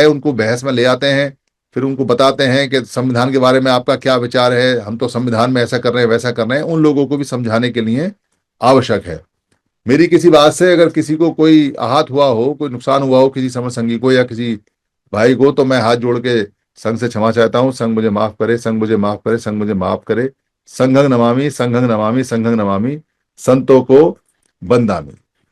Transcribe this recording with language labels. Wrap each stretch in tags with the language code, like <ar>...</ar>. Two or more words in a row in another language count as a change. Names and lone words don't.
<hi>उनको बहस में ले आते हैं, फिर उनको बताते हैं कि संविधान के बारे में आपका क्या विचार है, हम तो संविधान में ऐसा कर रहे हैं, वैसा कर रहे हैं। उन लोगों को भी समझाने के लिए आवश्यक है। मेरी किसी बात से अगर किसी को कोई आहत हुआ हो, कोई नुकसान हुआ हो किसी समर संघी को या किसी भाई को, तो मैं हाथ जोड़ के संघ से क्षमा चाहता हूँ। संघ मुझे माफ करे, संघ मुझे माफ करे, संघ मुझे माफ करे।</hi> <pi>संघं नमामि, संघं नमामि, संघं नमामि,</pi> <hi>संतों को बंदामी।</hi>